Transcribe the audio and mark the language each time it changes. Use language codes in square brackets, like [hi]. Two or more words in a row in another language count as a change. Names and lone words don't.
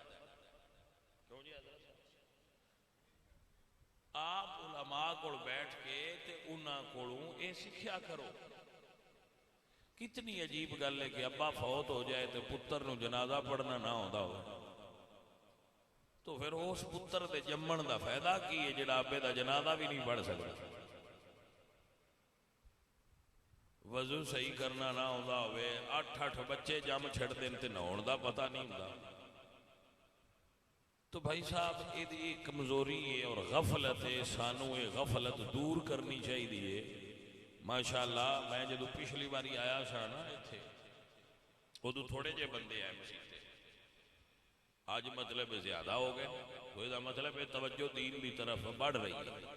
[pa] آپ علماء کول بیٹھ کے تے انہاں کولوں اے سیکھیا کرو۔ کتنی عجیب گل ہے کہ ابا فوت ہو جائے تو پتر نو جنازہ پڑھنا نہ ہوندا ہو، تو پھر اس پتر دے جمن دا فائدہ کی ہے جڑا ابے دا جنازہ بھی نہیں پڑھ سکتا۔ وضو صحیح کرنا نہ آتا ہوئے 8 بچے جم چھڑ دین تے نہاؤن دا پتہ نہیں ہوندا، [ur] تو بھائی صاحب یہ کمزوری ہے اور غفلت ہے، سانوں یہ غفلت دور کرنی چاہیے۔ [pa] ماشاءاللہ میں جدو پچھلی باری آیا سا نا اتنے، ادو تھوڑے جے بندے آئے مسیح تے، آج مطلب زیادہ ہو گئے، [ur] تو یہ مطلب ہے توجہ دین کی طرف بڑھ رہی ہے،